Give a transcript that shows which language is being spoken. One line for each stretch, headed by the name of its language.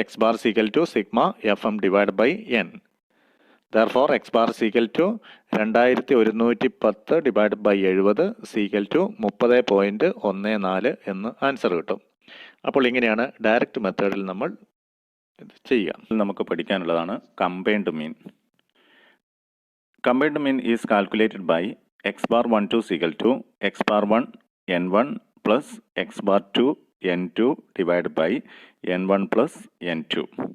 English: X bar equal to sigma f m divide by n. Therefore, x bar is equal to 2110 divided by 70 is equal to 30.14
Malayalam: എന്ന് answer കിട്ടും. അപ്പോൾ ഇങ്ങനെയാണ് direct മെത്തേഡിൽ നമ്മൾ ചെയ്യുക. നമുക്ക് പഠിക്കാനുള്ളതാണ്
English: Combined mean. Combined mean is calculated by x bar 12 is equal to x bar 1 n1 plus x bar 2 n2 divide by n1 plus n2.